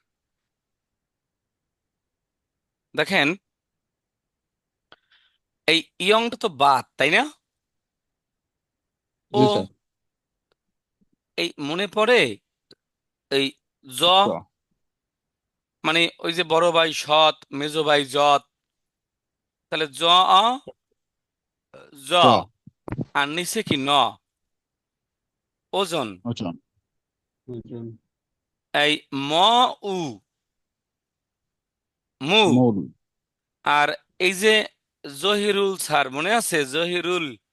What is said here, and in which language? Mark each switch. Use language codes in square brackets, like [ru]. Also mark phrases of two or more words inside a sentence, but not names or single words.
[bn] দেখেন, এই ইয়ংটা তো বাদ, তাই না? ও, জি স্যার। এই মনে পড়ে এই জ, চ। মানে ওই যে বড় ভাই সৎ, মেজো ভাই জত, তাহলে জ অ জ, চ। আর নিচে কি ন, ওজন। আচ্ছা। এই ম উ, মু। মূল। আর এই যে জহিরুল স্যার, মনে আছে জহিরুল?